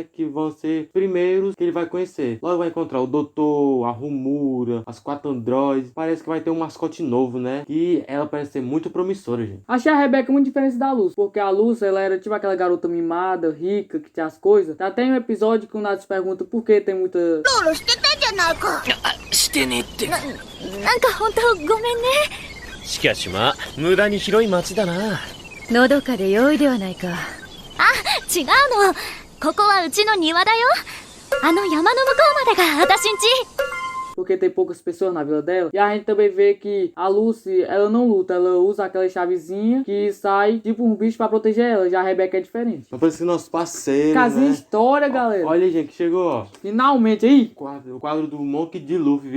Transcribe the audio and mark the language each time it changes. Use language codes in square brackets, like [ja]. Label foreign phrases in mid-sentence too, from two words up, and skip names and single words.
[pt] Que vão ser primeiros que ele vai conhecer. Logo vai encontrar o Doutor, a Rumura, as 4 androides. Parece que vai ter um mascote novo, né? E ela parece ser muito promissora, gente. Achei a Rebecca muito diferente da Luz, porque a Luz, ela era tipo aquela garota mimada, rica, que tinha as coisas. Tá até um episódio que o Nath pergunta por que tem muita... [ja] してねってなんか本当ごめんね。しかしまあ無駄に広い町だな。のどかで良いではないか。あ、違うの。ここはうちの庭だよ。あの山の向こうまでが私んち。 [pt] porque tem poucas pessoas na vila dela. E a gente também vê que a Lucy, ela não luta, ela usa aquela chavezinha que sai tipo um bicho pra proteger ela. Já a Rebecca é diferente. Vai parecer nosso parceiro, Casinha né? história, galera. Olha, gente, que chegou, ó. Finalmente aí. O quadro do Monkey D. Luffy, viu?